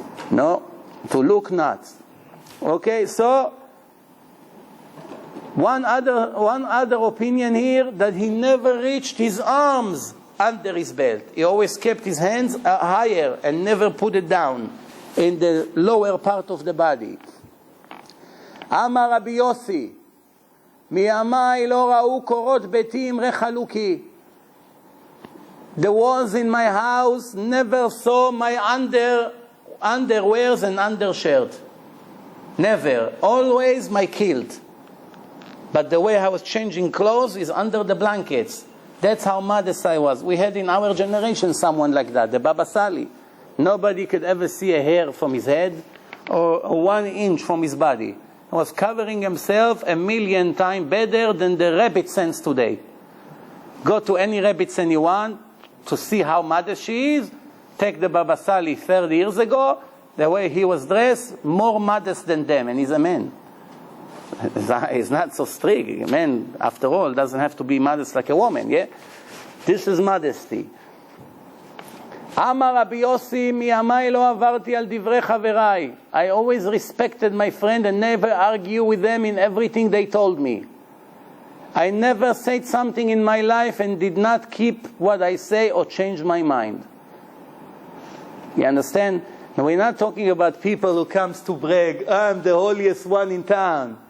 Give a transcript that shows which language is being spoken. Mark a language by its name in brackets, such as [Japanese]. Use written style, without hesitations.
[English] No, to look not. Okay, so one other opinion here, that he never reached his arms under his belt. He always kept his hands higher and never put it down in the lower part of the body. [Hebrew] Amar Rabbi Yossi, מימיי לא ראו קורות ביתי אמרי חלוקי. [English] The walls in my house never saw my underwears and undershirt. Never. Always my kilt. But the way I was changing clothes is under the blankets. That's how modest I was. We had in our generation someone like that, the Baba Sali. Nobody could ever see a hair from his head or 1 inch from his body. He was covering himself 1,000,000 times better than the rabbit sense today. Go to any rabbit sense you want to see how modest she is. Take the Baba Sali 30 years ago, the way he was dressed, more modest than them, and he's a man. He's not so strict. A man, after all, doesn't have to be modest like a woman, yeah? This is modesty. [Hebrew] Amar Rabbi Yossi, מימיי לא עברתי על דברי חבריי. [English] I always respected my friend and never argue with them in everything they told me. I never said something in my life and did not keep what I say or change my mind. You understand? Now, we're not talking about people who comes to brag, I'm the holiest one in town.